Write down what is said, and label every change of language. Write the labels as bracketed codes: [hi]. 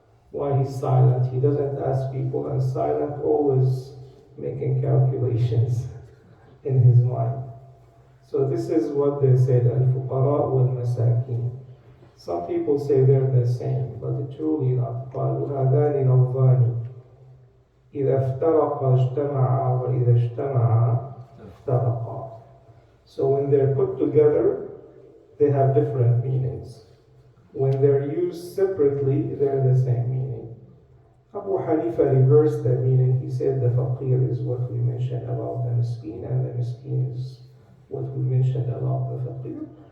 [en] Why he's silent? He doesn't ask people, and silent, always making calculations in his mind. So this is what they said, al-fuqara wal-masakin. Some people say they're the same, but it's truly not. [ar] قالوا هذان نوعان إذا افترقا اجتمعا وإذا اجتمعا افترقا. [en] So when they're put together, they have different meanings. When they're used separately, they're the same meaning. Abu Hanifa reversed the meaning. He said the faqir is what we mentioned about the miskin, and the miskin is what we mentioned about the faqir.